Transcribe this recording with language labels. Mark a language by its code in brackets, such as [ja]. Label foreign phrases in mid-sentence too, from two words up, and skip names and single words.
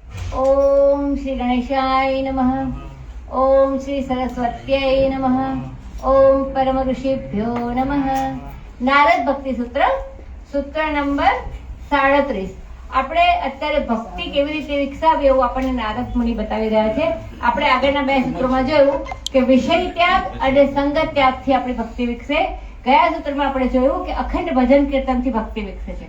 [sa] ओम श्री गणेशाय नमः। ओम श्री सरस्वत्यै नमः। ओम परम ऋषिभ्यो नमः। [gu] નારદ ભક્તિ સૂત્ર સૂત્ર નંબર 37. આપણે અત્યારે ભક્તિ કેવી રીતે વિકસાવી એવું આપણને નારદ મુનિ બતાવી રહ્યા છે. આપણે આગળના 2 સૂત્રોમાં જોયું કે વિષય ત્યાગ અને સંગત ત્યાગથી આપણી ભક્તિ વિકસે. ગયા સૂત્રમાં આપણે જોયું કે અખંડ ભજન કીર્તનથી ભક્તિ વિકસે છે.